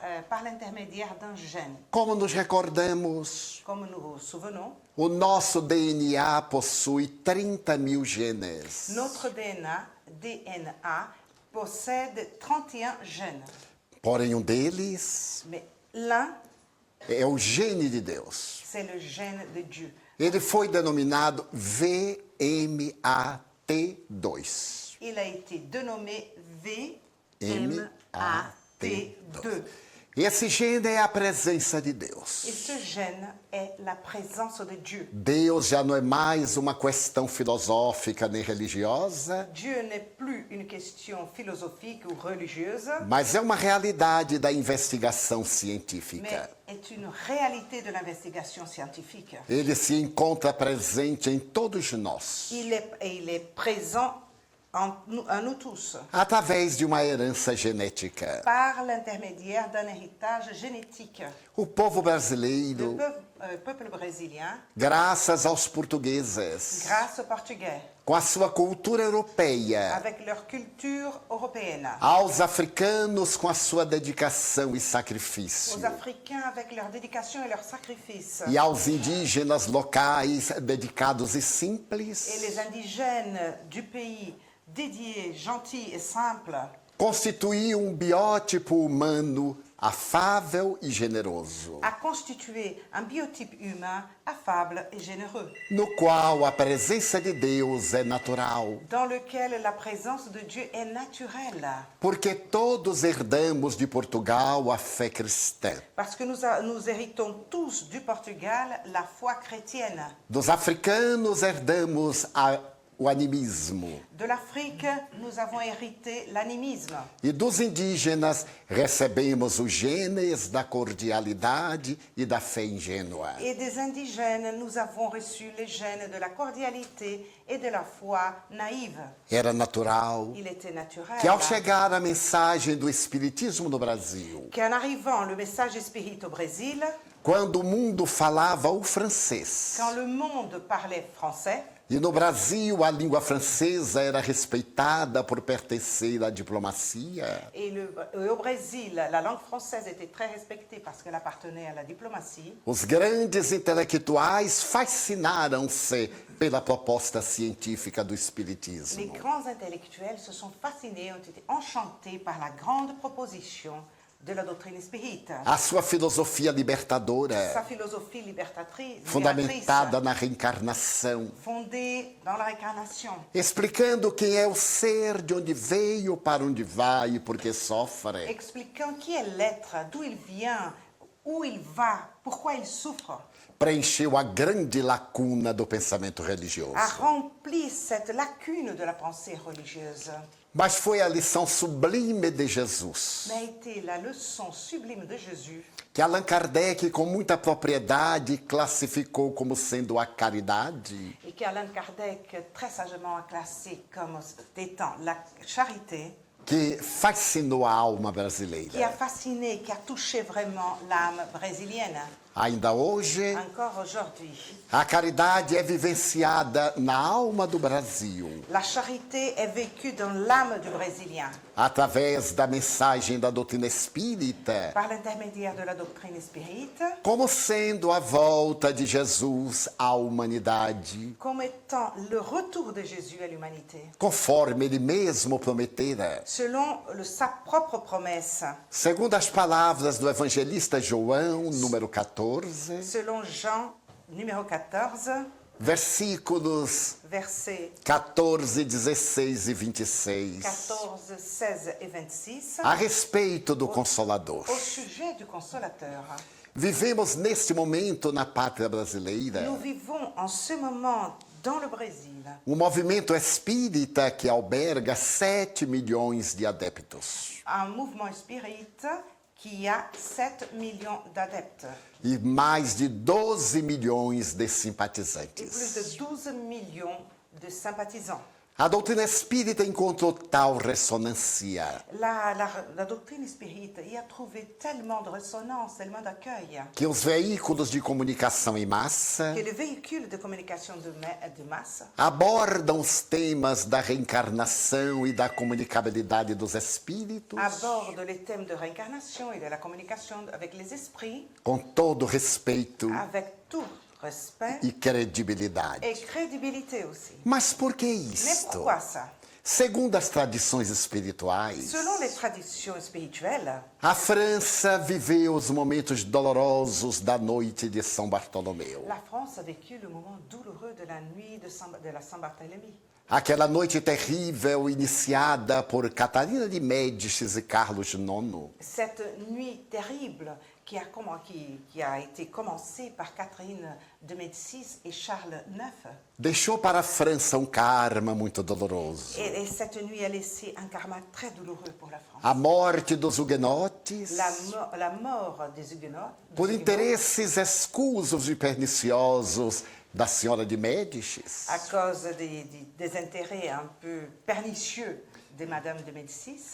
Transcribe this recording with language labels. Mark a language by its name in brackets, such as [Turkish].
[French] par l'intermédiaire d'un gène. [Portuguese] Como nos recordamos, [French] Comme nous nous souvenons, [Portuguese] o nosso DNA possui 30.000 genes. [French] notre DNA possède 31 gènes. [Portuguese] Porém, um deles [French] Mais l'un, [Portuguese] é o gene de Deus. [French] c'est le gène de Dieu. [Portuguese] Ele foi denominado VMAT2. [French] Il a été dénommé MAT2. VMAT2. [Portuguese] Esse gene é a presença de Deus. [French] Et ce gène est la présence de Dieu. [Portuguese] Deus já não é mais uma questão filosófica nem religiosa, [French] Dieu n'est plus une question philosophique ou religieuse, [Portuguese] mas é uma realidade da investigação [French] mais [Portuguese] científica. [French] est une réalité de l'investigation scientifique. [Portuguese] Ele se encontra presente em todos nós, [French] Il est présent en nous tous, [Portuguese] através de uma herança genética. [French] par l'intermédiaire d'un héritage génétique. [Portuguese] O povo [French] Le [Portuguese] brasileiro, [French] peuple brésilien, [Portuguese] graças aos portugueses, [French] grâce aux Portugais, [Portuguese] com a sua cultura europeia, [French] avec leur culture européenne, [Portuguese] aos africanos com a sua dedicação e sacrifício, [French] aux Africains avec leur dédication et leur sacrifice, [Portuguese] e aos indígenas locais dedicados e simples, [French] et les indigènes du pays dédiés, gentils et simples, [Portuguese] constituíam biótipo humano afável e generoso, [French] a constitué un biotype humain affable et généreux, [Portuguese] no qual a presença de Deus é natural, [French] dans lequel la présence de Dieu est naturelle, [Portuguese] porque todos herdamos de Portugal a fé cristã. [French] parce que nous héritons tous du Portugal la foi chrétienne. [Portuguese] Dos africanos herdamos o animismo [French] De l'Afrique, nous avons hérité l'animisme. [Portuguese] e dos indígenas recebemos os genes da cordialidade e da fé ingênua. [French] Et des indigènes, nous avons reçu les gènes de la cordialité et de la foi naïve. [Portuguese] Era natural [French] Il était naturel [Portuguese] que ao chegar a mensagem do Espiritismo no Brasil, [French] qu'en arrivant le message spirit au Brésil, [Portuguese] quando o mundo falava o francês, [French] quand le monde parlait français, [Portuguese] e no Brasil a língua francesa era respeitada por pertencer à diplomacia, [French] et au Brésil, la langue française était très respectée parce qu'elle appartenait à la diplomatie, [Portuguese] os grandes intelectuais fascinaram-se pela proposta científica do [French] Les [Portuguese] Espiritismo. [French] grands intellectuels se sont fascinés, ont été enchantés par la grande proposition de la doctrine spirite. [Portuguese] A sua filosofia [French] Sa [Portuguese] libertadora, [French] philosophie libertatrice, [Portuguese] fundamentada na reencarnação, [French] fondée dans la réincarnation, [Portuguese] explicando quem é o ser, de onde veio, para onde vai e por que sofre. [French] expliquant qui est l'être, d'où il vient, où il va, pourquoi il souffre, [Portuguese] Preencheu a grande lacuna do pensamento religioso. [French] a rempli cette lacune de la pensée religieuse, [Portuguese] Mas foi a lição sublime de Jesus, [French] mais a été la leçon sublime de Jésus, [Portuguese] que Allan Kardec, com muita propriedade, classificou como sendo a caridade, [French] et qu'Alain Kardec très sagement a classé comme étant la charité, [Portuguese] que fascinou a alma [French] qui a [Portuguese] brasileira. [French] fasciné, qui a touché vraiment l'âme brésilienne. [Portuguese] Ainda hoje, [French] Encore aujourd'hui, [Portuguese] a caridade é vivenciada na alma do Brasil, [French] la charité est vécue dans l'âme du Brésilien [Portuguese] através da mensagem da doutrina espírita, [French] par l'intermédiaire de la doctrine spirite, [Portuguese] como sendo a volta de Jesus à humanidade, [French] comme étant le retour de Jésus à l'humanité, [Portuguese] conforme ele mesmo prometera. [French] selon sa propre promesse, [Portuguese] Segundo as palavras do evangelista João, número 14, [French] selon Jean numéro 14, [Portuguese] versículos [French] versets [Portuguese] 14, 16 e 26, [French] 14, 16 et 26, [Portuguese] a respeito do Consolador. [French] au sujet du Consolateur. [Portuguese] Vivemos neste momento na pátria brasileira [French] Nous vivons en ce moment dans le Brésil [Portuguese] um movimento espírita que alberga 7 milhões de adeptos [French] un mouvement spirite qui a 7 millions d'adeptes [Portuguese] e mais de 12 milhões de [French] et plus [Portuguese] simpatizantes. [French] de 12 millions de sympathisants. [Portuguese] A doutrina espírita encontrou tal ressonância [French] La doctrine spirite y a trouvé tellement de résonance, tellement d'accueil, [Portuguese] que os veículos de comunicação em massa [French] que les véhicules de communication de masse [Portuguese] abordam os temas da reencarnação e da comunicabilidade dos espíritos [French] abordent les thèmes de réincarnation et de la communication avec les esprits [Portuguese] com todo respeito [French] avec tout respect [Portuguese] e credibilidade. [French] et crédibilité aussi. [Portuguese] Mas por que [French] Mais [Portuguese] isto? [French] pourquoi ça? [Portuguese] Segundo as tradições espirituais, [French] Selon les traditions spirituelles, [Portuguese] a França viveu os momentos dolorosos da noite de São Bartolomeu. [French] la France a vécu le moment douloureux de la nuit de la Saint-Barthélemy. [Portuguese] Aquela noite terrível iniciada por Catarina de Médicis e Carlos IX, [French] Cette nuit terrible qui a été commencée par Catherine de Médicis et Charles IX. [Portuguese] deixou para a França um karma muito doloroso. [French] Et cette nuit a laissé un karma très douloureux pour la France. [Portuguese] A morte dos huguenotes, [French] La mort des Huguenots, [Portuguese] por interesses escusos e perniciosos da senhora de Médicis, [French] à cause des intérêts un peu pernicieux de Madame de Médicis,